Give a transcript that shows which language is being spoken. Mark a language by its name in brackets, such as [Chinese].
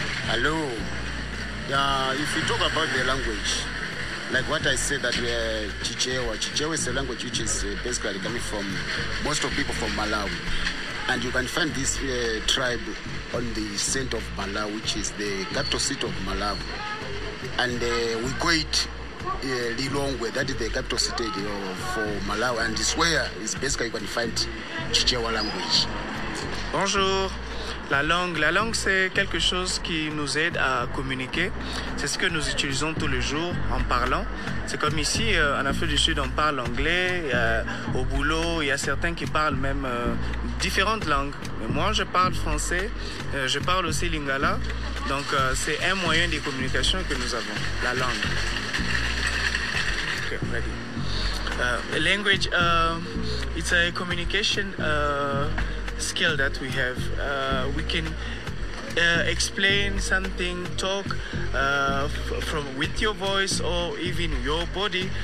[English] Hello, if you talk about the language, like what I said that Chichewa is a language which is basically coming from most of people from Malawi, and you can find this tribe on the center of Malawi, which is the capital city of Malawi, and we call it Lilongwe, that is the capital city for Malawi, and it's where it's basically you can find Chichewa language. [French] Bonjour. La langue, c'est quelque chose qui nous aide à communiquer. C'est ce que nous utilisons tous les jours en parlant. C'est comme ici, en Afrique du Sud, on parle anglais. Au boulot, il y a certains qui parlent même différentes langues. Mais moi, je parle français, je parle aussi lingala. Donc, c'est un moyen de communication que nous avons, la langue. [English] Okay, ready. Language, it's a communication skill that we have. We can explain something, talk from with your voice or even your body.